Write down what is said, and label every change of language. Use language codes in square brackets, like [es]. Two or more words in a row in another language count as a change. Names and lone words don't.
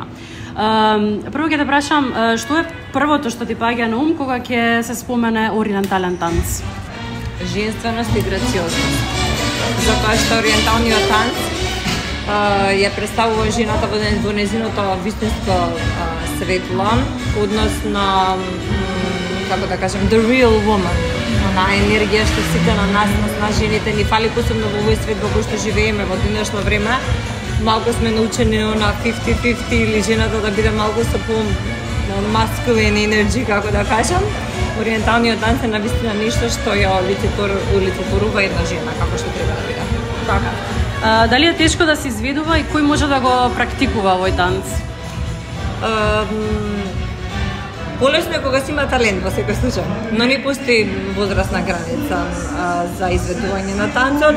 [mk] Прво ќе те прашам, што е првото што ти паѓа на ум кога ќе се спомене ориентален танц? Женственост и грациозност. Затоа што ориенталниот танц ја представува жената во незиното вистинско светло, односно, како да кажем, [en] the real woman. [mk] Она енергија што сите на нас жените ни фали, посебно во овој свет во кој што живееме во денешно време. Малку сме научени на 50-50 или жената да биде малку со по [en] masculine energy, [mk] како да кажам. Ориенталниот танц е навистина нешто што ја олицетворува една жена, како што треба да биде. Така. Дали е тешко да се изведува и кој може да го практикува овој танц? Полесно е кога си има талент во секој случај, но не постои возрастна граница за изведување на танцот.